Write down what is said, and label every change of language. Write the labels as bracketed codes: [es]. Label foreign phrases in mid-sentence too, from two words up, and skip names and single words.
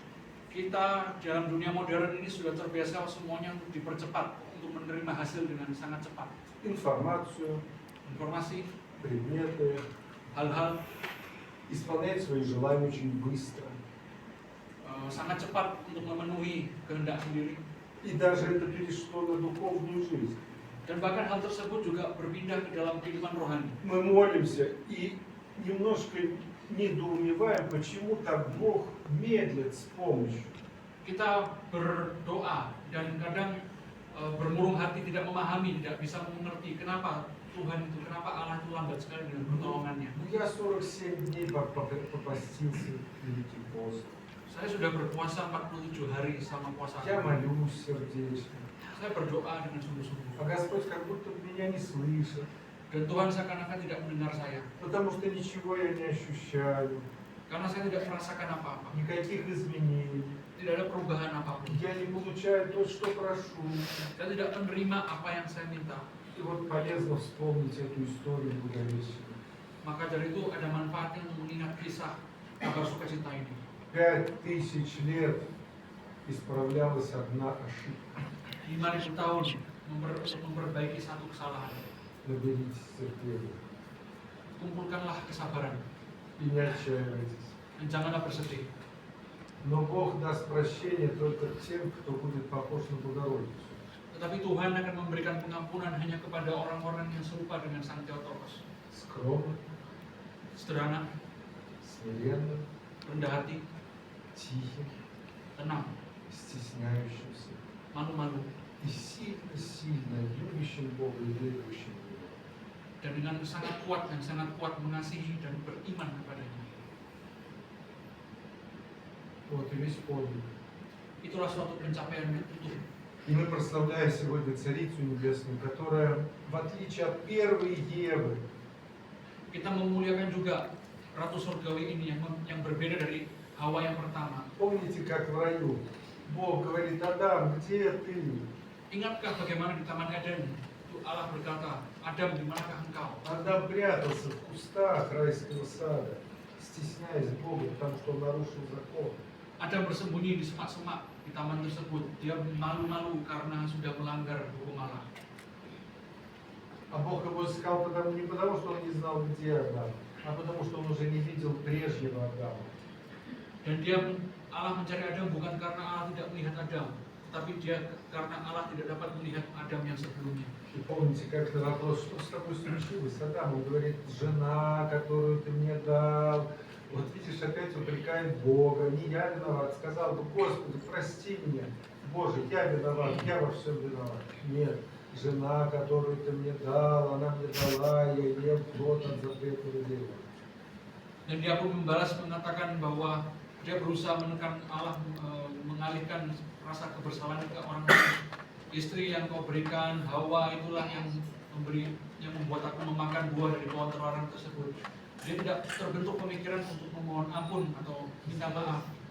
[id] Kita dalam dunia modern ini sudah terbiasa semuanya untuk dipercepat, untuk menerima hasil dengan sangat cepat. [ru] Информацию, [id] Informasi, [ru] предметы, [id] hal-hal [ru] исполнять свои желания очень быстро. [id] sangat cepat untuk memenuhi kehendak sendiri. [ru] И даже это перешло на духовную жизнь. [id] Dan bahkan hal tersebut juga berpindah ke dalam kehidupan rohani. [ru] Мы молимся и немножко недоумеваем, почему так Бог медлит с помощью. [id] Kita berdoa dan kadang bermurung hati, tidak memahami, tidak bisa mengerti kenapa Tuhan itu, kenapa Allah itu lambat sekali dengan pertolongannya. [ru] Я 47 дней попастился Великий пост. [id] Saya sudah berpuasa 47 hari selama puasa. [ru] Я молюсь сердечно. [id] Saya berdoa dengan sungguh-sungguh. [ru] А Господь как будто меня не слышит. [id] Dan Tuhan seakan-akan tidak mendengar saya. [ru] Потому что ничего я не ощущаю. [id] Karena saya tidak merasakan apa-apa. [ru] Никаких изменений. [id] Tidak ada perubahan apapun. [ru] Я не получаю то, что прошу. [id] Saya tidak menerima apa yang saya minta. [ru] И вот полезно вспомнить эту историю Благовещения. [id] Maka dari itu ada manfaatnya untuk mengingat kisah kabar sukacita ini. [ru] 5000 лет исправлялась одна ошибка. [id] 5.000 tahun untuk memperbaiki satu kesalahan. [ru] Наберитесь терпения. [id] Kumpulkanlah kesabaran [ru] И не отчаивайтесь. [id] dan janganlah bersedih. [ru] Но Бог даст прощение только тем, кто будет похож на Богородицу. [id] Tetapi Tuhan akan memberikan pengampunan hanya kepada orang-orang yang serupa dengan Sang Theotokos. [ru] Скромно, [id] Sederhana, [ru] смиренно, [id] rendah hati, [ru] тихим, [id] tenang, [ru] стесняющимся. [id] malu-malu, [ru] И сильно любящим Бога и верующим в Него. [id] dan dengan sangat kuat mengasihi dan beriman kepadanya. [ru] Вот и весь подвиг. [id] Itulah suatu pencapaian yang utuh. [ru] И мы прославляем сегодня Царицу Небесную, которая, в отличие от первой Евы, [id] Kita memuliakan juga Ratu Surgawi ini yang berbeda dari Hawa yang pertama. [ru] помните, как в раю Бог говорит: Адам, где ты? [id] Ingatkah bagaimana di Taman Eden itu Allah berkata, Adam, di manakah engkau? [ru] Адам прятался в кустах райского сада, стесняясь Бога, потому что он нарушил закон. [id] Adam bersembunyi di semak-semak di taman tersebut, dia malu-malu karena sudah melanggar hukum Allah. [ru] А Бог его искал не потому, что он не знал, где Адам, а потому, что он уже не видел прежнего Адама. [id] Dan Allah mencari Adam bukan karena Allah tidak melihat Adam, tapi karena Allah tidak dapat melihat Adam yang sebelumnya. [ru] И помните, как на вопрос, что с тобой случилось, Адам, он говорит, жена, которую ты мне дал. Вот видишь, опять упрекает Бога, не я виноват. Сказал бы, Господи, прости меня. Боже, я виноват, я во всем виноват. Нет, жена, которую ты мне дал, она мне дала, я ем плод от запретного дерева. [id] Dan dia pun membalas mengatakan bahwa dia berusaha menekan Allah, mengalihkan rasa kebersalahan ke orang lain. Istri yang kau berikan, Hawa, itulah yang membuat aku memakan buah dari pohon terlarang tersebut. Dia tidak terbentuk pemikiran untuk memohon ampun atau minta maaf.